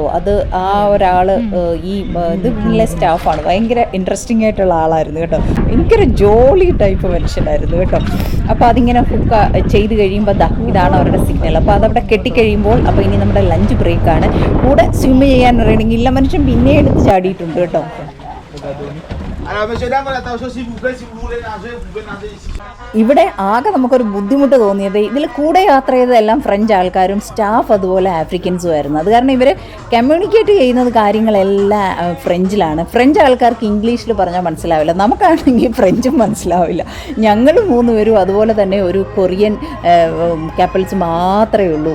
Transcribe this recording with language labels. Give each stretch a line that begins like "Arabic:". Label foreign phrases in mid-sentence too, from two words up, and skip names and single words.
Malayalam: അത് ആ ഒരാൾ ഈ ഇത് ഇതിലെ സ്റ്റാഫാണ്, ഭയങ്കര ഇൻട്രസ്റ്റിംഗ് ആയിട്ടുള്ള ആളായിരുന്നു കേട്ടോ, ഭയങ്കര
English: jolly type
Malayalam: മനുഷ്യനായിരുന്നു കേട്ടോ. അപ്പോൾ അതിങ്ങനെ ഹുക്ക് ചെയ്ത് കഴിയുമ്പോൾ ഇതാണ് അവരുടെ സിഗ്നൽ. അപ്പോൾ അതവിടെ കെട്ടിക്കഴിയുമ്പോൾ അപ്പോൾ ഇനി നമ്മുടെ
English: lunch break ആണ്.
Malayalam: കൂടെ സ്വിമ്മ് ചെയ്യാൻ അറിയണമെങ്കിൽ ഇല്ല മനുഷ്യൻ പിന്നെ എടുത്ത് ചാടിയിട്ടുണ്ട് കേട്ടോ.
French: Alors, monsieur, dame, attention, s'il vous plaît, si vous voulez nager, vous pouvez nager ici.
Malayalam: ഇവിടെ ആകെ നമുക്കൊരു ബുദ്ധിമുട്ട് തോന്നിയത് ഇതിൽ കൂടെ യാത്ര ചെയ്തതെല്ലാം ഫ്രഞ്ച് ആൾക്കാരും സ്റ്റാഫ് അതുപോലെ ആഫ്രിക്കൻസും ആയിരുന്നു. അത് കാരണം ഇവർ കമ്മ്യൂണിക്കേറ്റ് ചെയ്യുന്നത് കാര്യങ്ങളെല്ലാം ഫ്രഞ്ചിലാണ്. ഫ്രഞ്ച് ആൾക്കാർക്ക് ഇംഗ്ലീഷിൽ പറഞ്ഞാൽ മനസ്സിലാവില്ല, നമുക്കാണെങ്കിൽ ഫ്രഞ്ചും മനസ്സിലാവില്ല. ഞങ്ങൾ 3 പേരും അതുപോലെ തന്നെ ഒരു
English: Korean couples
Malayalam: മാത്രമേ ഉള്ളൂ.